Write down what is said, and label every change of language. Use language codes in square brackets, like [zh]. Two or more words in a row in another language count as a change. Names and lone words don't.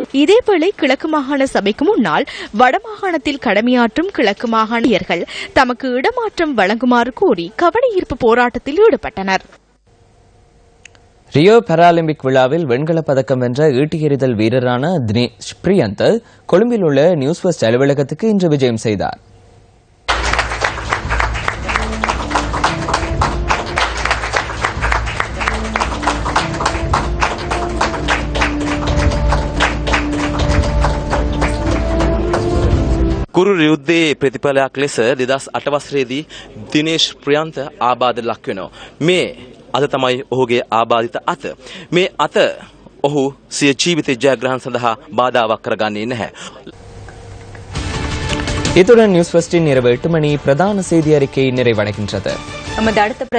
[ta] இதேவேளை கிழக்கு மாகாண சபைக்கு முன்னால் வடமாகாணத்தில் கடமையாற்றும் கிழக்கு மாகாணியர்கள் தமக்கு இடமாற்றம் வழங்குமாறு கோரி கவனஈர்ப்பு போராட்டத்தில் ஈடுபட்டனர். ரியோ பாராலிம்பிக் விழாவில் வெண்கலப் பதக்கம் வென்ற ஈட்டி எறிதல் வீரரான தினேஷ் பிரியந்த் கொழும்பில் உள்ள நியூஸ் ஃபர்ஸ்ட் அலுவலகத்துக்கு இன்று விஜயம் செய்தார். [si] කුරු යුද්ධයේ ප්‍රතිඵලයක් ලෙස 2008 වසරේදී දිනේෂ් ප්‍රියන්ත ආබාධ ලක් වෙනවා. මේ අද තමයි ඔහුගේ ආබාධිත අත. මේ අත ඔහු සිය ජීවිත ජයග්‍රහණ සඳහා බාධාවක් කරගන්නේ නැහැ. [ta] இத்துடன் நியூஸ் ஃபர்ஸ்டின் இரவு 8 மணி பிரதான செய்தி அறிக்கை நிறைவடைகின்றது. நமது அடுத்த